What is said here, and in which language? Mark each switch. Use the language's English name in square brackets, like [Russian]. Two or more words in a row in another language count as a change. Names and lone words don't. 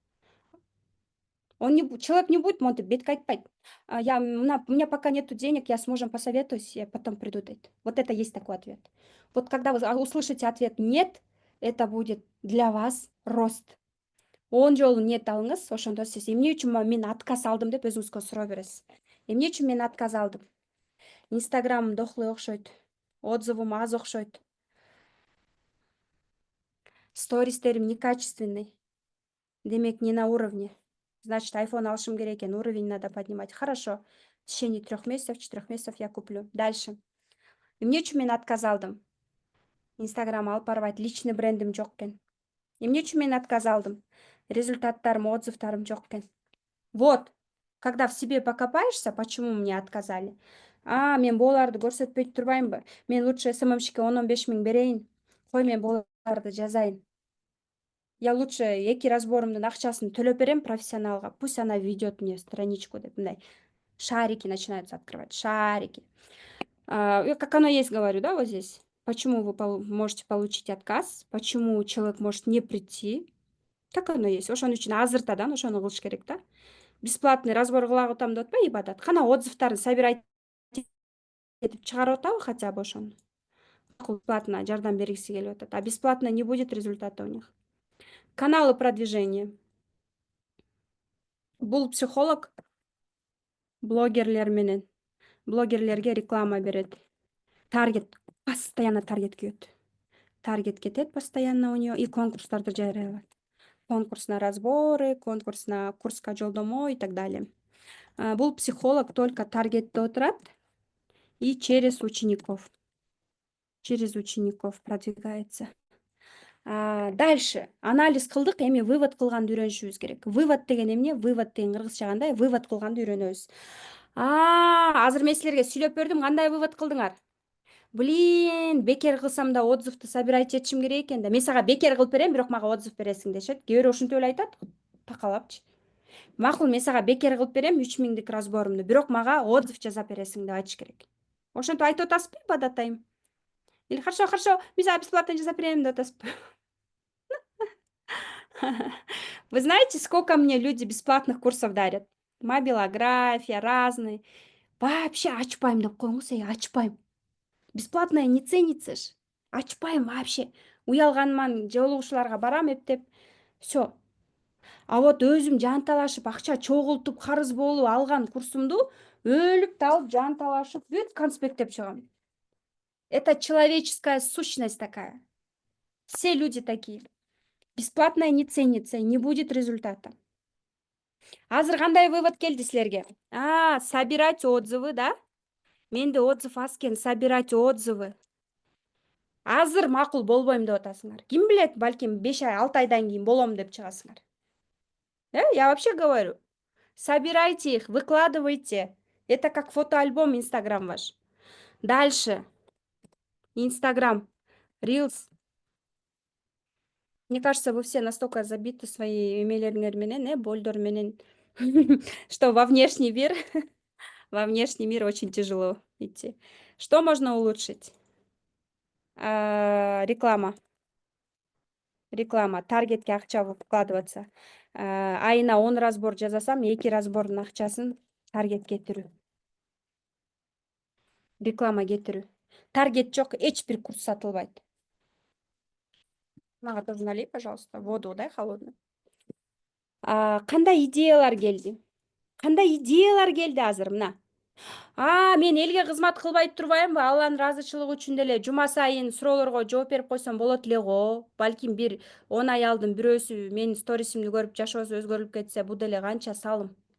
[Russian] Человек не будет монтать, [Kyrgyz] бет кайтпайт. [Russian] У меня пока нету денег, я с мужем посоветуюсь, я потом приду дейт. Вот это есть такой ответ. Вот когда вы услышите ответ «нет», это будет для вас рост. [Kyrgyz] 10 жолу нет алыңыз, ошондо сиз эмне үчүн мен отказ алдым деп өзүңүзгө суроо бересиз. Эмне үчүн мен отказ алдым? Инстаграмым дохлый окшойт, отзывым аз окшойт, стористерим некачественный, демек [Russian] не на уровне. [Kyrgyz] Значит, iPhone алышым керек экен, [Russian] уровень надо поднимать. Хорошо, в течение 3 месяцев, 4 месяцев я куплю. Дальше. [Kyrgyz] Эмне үчүн мен отказ алдым? Инстаграм алып барбайт, личный брендим жок экен. Эмне үчүн мен отказ алдым? Результаттарым, отзывтарым жок экен. [Russian] Вот, когда в себе покопаешься, почему мне отказали? [Kyrgyz] Мен боларды көрсөтпөй турбаймбы? Мен лучше СММщикке 10-15 миң берейин. Кой мен боларды жазайын. [Russian] Я лучше [Kyrgyz] 2 разборумдун акчасын төлөп берем профессионалга. [Russian] Пусть она ведет мне страничку [Kyrgyz] деп мындай. [Russian] Шарики начинаются открывать. Шарики. Как оно есть, говорю, да, вот здесь. Почему вы можете получить отказ? Почему человек может не прийти? Так оно есть. [Kyrgyz] Ошон үчүн азыртадан ошону кылыш керек да. [Russian] Бесплатный разбор [Kyrgyz] кылагы атам деп атпайбы ибадат. Кана отзывтарын собирать этип чыгарып атабы [Russian] хотя бы [Kyrgyz] ошону. Платно жардам бергиси келип атат. [Russian] А бесплатно не будет результата у них. Каналы продвижения. [Kyrgyz] Бул психолог блогерлерге реклама берет. Таргет, постоянно таргет күйөт. Таргет кетет постоянно [Russian] у нее и [Kyrgyz] конкурстарды жарыялайт. Конкурс на разборы, конкурс на курска жолдомо и так далее. Бул психолог только таргетте отурат [Russian] и через учеников. Через учеников продвигается. [Kyrgyz] Дальше анализ кылдык, эми вывод кылганды үйрөнүшүбүз керек. Вывод деген эмне? Вывод деген кыргызча кандай? Вывод кылганды үйрөнөбүз. Азыр мен силерге сүйлөп бердим, кандай вывод кылдыңар? Блин, бекер кылсам да отзывды собирать этишим керек экен да. Мен сага бекер кылып берем, бирок мага отзыв бересиң дешет. Кээ бирөө ушинтип эле айтат. Такалапчы. Макул, мен сага бекер кылып берем 3000 разборумду, бирок мага отзыв жазап бересиң деп айтыш керек. Ошентип айтып атасызбы, бадатайым? [Russian] Или хорошо, [Kyrgyz] мен сага бесплатно жазап берем деп атасызбы? [Russian] Вы знаете, сколько мне люди бесплатных курсов дарят? Мобилография, разные. [Kyrgyz] Вообще ачпайм деп коюңуз, ачпайм. [Russian] Бесплатное не ценится ж. [Kyrgyz] Ачпайм вообще. Уялганман, жолугушууларга барам эптеп. [Russian] Всё. А вот [Kyrgyz] өзүм жанталашып, акча чогултуп, карыз болуп алган курсумду өлүп талып, жанталашып, бүт конспекттеп чыгам. [Russian] Это человеческая сущность такая. Все люди такие. Бесплатное не ценится, не будет результата. [Kyrgyz] Азыр кандай вывод келди силерге? [Russian] Собирать отзывы, да? [Kyrgyz] Менде отзыв аз экен, [Russian] собирать отзывы. [Kyrgyz] Азыр макул болбойм деп атасыңар. Ким билет, балким 5 ай, 6 айдан кийин болом деп чыгасыңар. [Russian] Я вообще говорю. Собирайте их, выкладывайте. Это как фотоальбом Инстаграм ваш. Дальше. Инстаграм. Рилс. Мне кажется, вы все настолько забиты своей [Kyrgyz] эмейлериңер менен, болдор менен, [Russian] что во внешний мир очень тяжело идти. Что можно улучшить? Реклама. [Kyrgyz] Таргетке акча вкладываться. Айына 10 разбор жазасам, 2 разбордун акчасын таргет кетирүү. Реклама кетирүү. Таргет жок, эч бир курс сатылбайт. [Russian] Мага тоже налей, пожалуйста, воду, дай холодную. [Kyrgyz] Кандай идеялар келди? Азыр мына. Мен элге кызмат кылбай турбаймбы? Алланын ыраазычылыгы үчүн деле жума сайын суроолорго жооп берип койсом болот эле го. Балким бир 10 ай алдын бирөөсү менин сторисимди көрүп жашоосу өзгөрүлүп кетсе, бул деле канча салым.